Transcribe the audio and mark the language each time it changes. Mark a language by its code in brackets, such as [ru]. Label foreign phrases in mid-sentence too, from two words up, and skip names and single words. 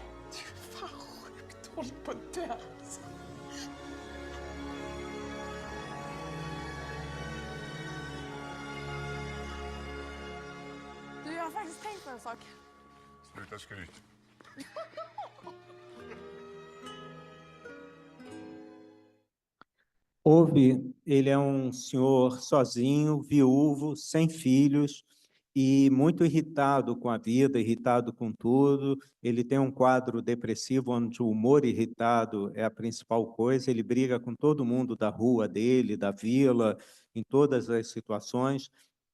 [sv] Du är fan sjukt håll på att dö. Du, jag har faktiskt tänkt på en sak. Sluta skryt. [pt] Ove, ele é um senhor sozinho, viúvo, sem filhos e muito irritado com a vida, irritado com tudo. Ele tem um quadro depressivo onde o humor irritado é a principal coisa. Ele briga com todo mundo da rua dele, da vila, em todas as situações.